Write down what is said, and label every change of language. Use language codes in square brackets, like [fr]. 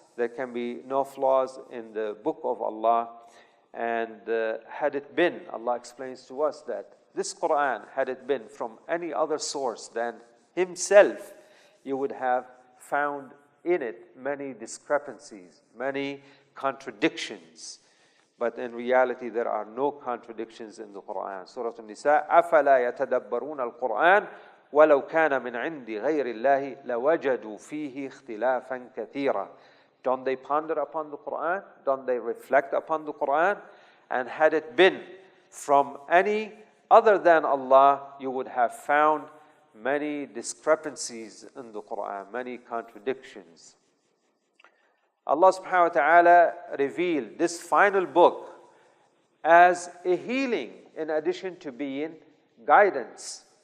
[en] There can be no flaws in the book of Allah. And had it been, Allah explains to us that this Quran, had it been from any other source than Himself, you would have found in it many discrepancies, many contradictions. But in reality, there are no contradictions in the Quran. [ar] Surah An-Nisa, أَفَلَا يَتَدَبَّرُونَ الْقُرْآنَ وَلَوْ كَانَ مِنْ عِنْدِ غَيْرِ اللَّهِ لَوَجَدُوا فِيهِ اخْتِلَافًا كَثِيرًا. [en] Don't they ponder upon the Quran? Don't they reflect upon the Quran? And had it been from any other than Allah, you would have found many discrepancies in the Quran, many contradictions. Allah subhanahu wa ta'ala revealed this final book as a healing in addition to being guidance.